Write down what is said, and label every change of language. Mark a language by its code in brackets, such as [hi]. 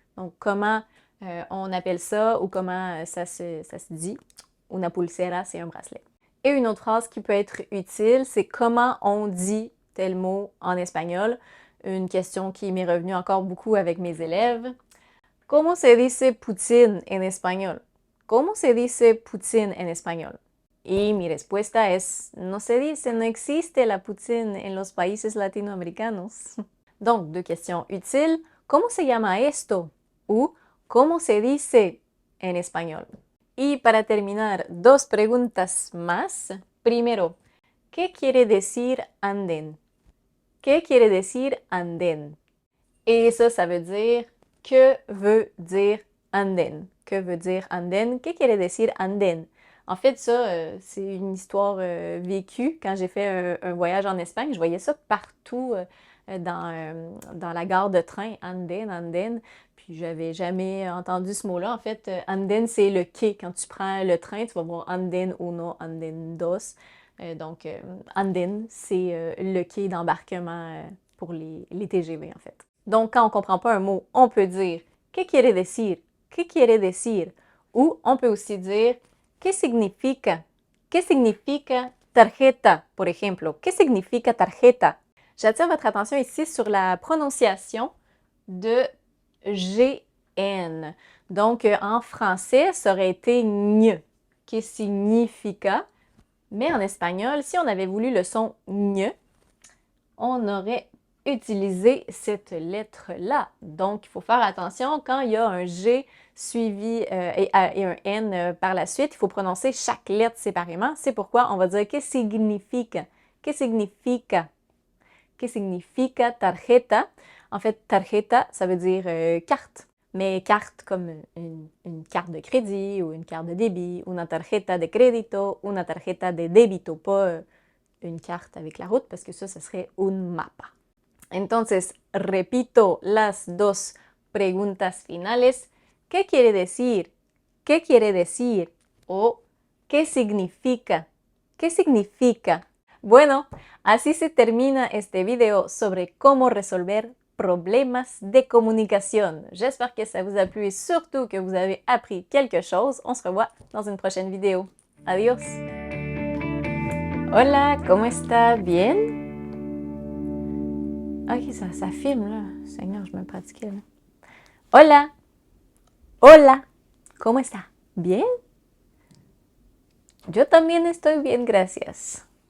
[fr] Donc, comment on appelle ça ou comment ça se dit? [es] Una pulsera, [fr] c'est un bracelet. Et une autre phrase qui peut être utile, c'est comment on dit tel mot en espagnol. Une question qui m'est revenue encore beaucoup avec mes élèves. [es] ¿Cómo se dice poutine en español? ¿Cómo se dice poutine en español? Y mi respuesta es, no se dice, no existe la poutine en los países latinoamericanos. [fr] Donc, deux questions utiles. [es] ¿Cómo se llama esto? Ou ¿cómo se dice en español? Y para terminar, dos preguntas más. Primero, ¿qué quiere decir andén? ¿Qué quiere decir andén? [fr] Et ça veut dire que veut dire andén? Que veut dire andén? [es] ¿Qué quiere decir andén? [fr] En fait, ça, c'est une histoire vécue. Quand j'ai fait un voyage en Espagne, je voyais ça partout dans la gare de train, andén, andén. Puis j'avais jamais entendu ce mot-là. En fait, andén, c'est le quai. Quand tu prends le train, tu vas voir [es] andén uno, andén dos. [fr] Donc, andén, c'est le quai d'embarquement pour les TGV, en fait. Donc, quand on ne comprend pas un mot, on peut dire [es] ¿Qué quiere decir? ¿Qué quiere decir? [fr] Ou on peut aussi dire [es] ¿Qué significa? ¿Qué significa tarjeta? Por ejemplo, ¿qué significa tarjeta? [fr] J'attire votre attention ici sur la prononciation de GN. Donc, en français, ça aurait été ñ, qui significa. Mais en espagnol, si on avait voulu le son ñ, on aurait utilisé cette lettre-là. Donc, il faut faire attention quand il y a un G suivi et un N par la suite. Il faut prononcer chaque lettre séparément. C'est pourquoi on va dire que significa. [es] Que significa? Que significa tarjeta? [fr] En fait, tarjeta, ça veut dire carte. Mais carte comme une carte de crédit ou une carte de débit, [es] una tarjeta de crédito, una tarjeta de débito, [fr] pas une carte avec la route parce que ça serait un mapa. [es] Entonces, repito las dos preguntas finales. ¿Qué quiere decir? ¿Qué quiere decir? O ¿qué significa? ¿Qué significa? Bueno, así se termina este video sobre cómo resolver problemas de communication. [fr] J'espère que ça vous a plu et surtout que vous avez appris quelque chose. On se revoit dans une prochaine vidéo. [es] Adiós! Hola, ¿cómo está? ¿Bien? [fr] Ok, ça filme là. Seigneur, je me pratiquais là. [es] Hola! Hola! ¿Cómo está? ¿Bien? Yo también estoy bien, gracias.